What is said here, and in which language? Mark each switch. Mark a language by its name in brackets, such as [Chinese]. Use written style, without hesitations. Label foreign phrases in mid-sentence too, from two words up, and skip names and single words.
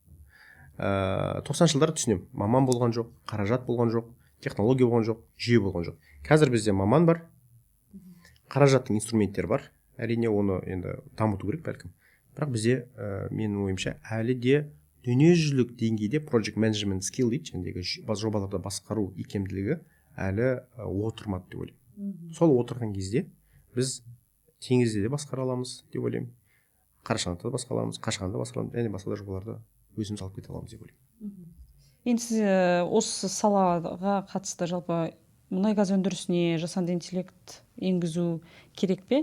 [Kazakh] 90 жылдары түсінем, маман болған жоқ, қаражат болған жоқ, технология болған жоқ, жүйе болған жоқ. Қазір бізде маман бар, қаражаттың инструменттері бар. Әрине оны енді дамыту керек бәлкім. Бірақ бізде, менің ойымша, әлі де дүниежүзілік деңгейде [English] project management skill [Kazakh] дейді, жәндегі жобаларды басқару икемділігі әлі отырмады деп ойлаймын. Сол отырған кезде біз теңізде де басқара аламыз деп ойлаймын. Қарашығанда да басқара аламыз, Қашағанда басқара аламыз, және басқа да жобаларды өзіміз алып кете аламыз деп ойлаймын. Енді сіз осы салаға қатысты жалпы мұнай газ өндірісіне жасанды интеллект енгізу керек пе?